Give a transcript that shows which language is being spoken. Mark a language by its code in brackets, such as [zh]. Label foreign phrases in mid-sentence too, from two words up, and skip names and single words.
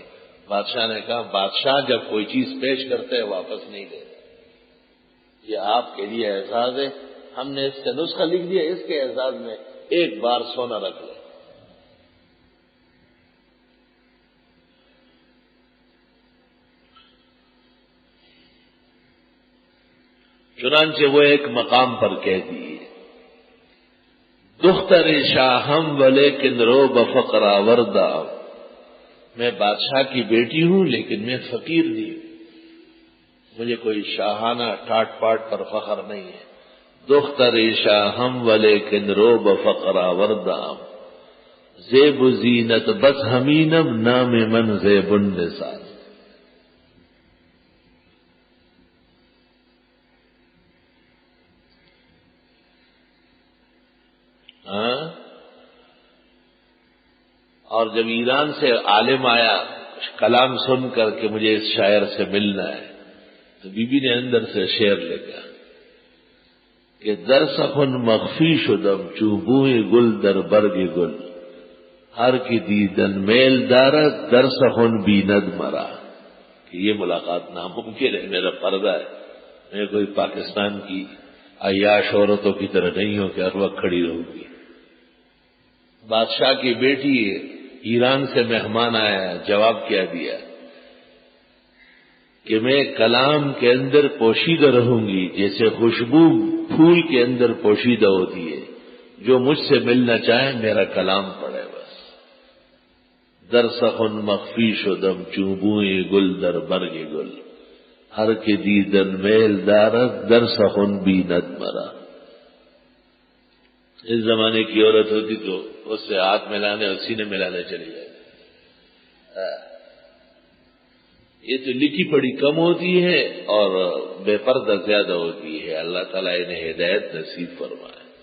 [ur] بادشاہ نے کہا بادشاہ جب کوئی چیز پیش کرتے ہیں واپس نہیں دیتے، یہ آپ کے لیے اعزاز ہے، ہم نے اس کا نسخہ لکھ دیا، اس کے اعزاز میں ایک بار سونا رکھ لیں۔ چنانچہ وہ ایک مقام پر کہتی ہے [fa] دختر شاہم ولیکن رو بفقرا وردہ، [ur] میں بادشاہ کی بیٹی ہوں لیکن میں فقیر نہیں ہوں، مجھے کوئی شاہانہ ٹاٹ پاٹ پر فخر نہیں ہے۔ [fa] دختر شاہم ولیکن رو بفقرا وردہ، زیب زینت بس ہمینم نام من زیب النساء۔ [ur] اور جب ایران سے عالم آیا کلام سن کر کہ مجھے اس شاعر سے ملنا ہے، تو بی بی نے اندر سے شعر لکھا کہ [fa] در سخن مخفی شدم چوبوئے گل در برگ گل، ہر کی دیدن میل دارت در سخن بیند مرا، [ur] کہ یہ ملاقات ناممکن ہے، میرا پردہ ہے، میں کوئی پاکستان کی عیاش عورتوں کی طرح نہیں ہوں کہ ہر وقت کھڑی رہوں گی۔ بادشاہ کی بیٹی ایران سے مہمان آیا، جواب کیا دیا کہ میں کلام کے اندر پوشیدہ رہوں گی جیسے خوشبو پھول کے اندر پوشیدہ ہوتی ہے، جو مجھ سے ملنا چاہے میرا کلام پڑھے بس۔ [fa] در سخن مخفی شدم چوبوئے گل در برگ گل، ہر کے دیدن میل دارت در سخن بیند مرا۔ [ur] اس زمانے کی عورت ہوتی تو اس سے ہاتھ ملانے اور سینے ملانے چلی جائے۔ یہ تو لکھی پڑھی کم ہوتی ہے اور بے پردہ زیادہ ہوتی ہے، اللہ تعالیٰ انہیں ہدایت نصیب فرمائے۔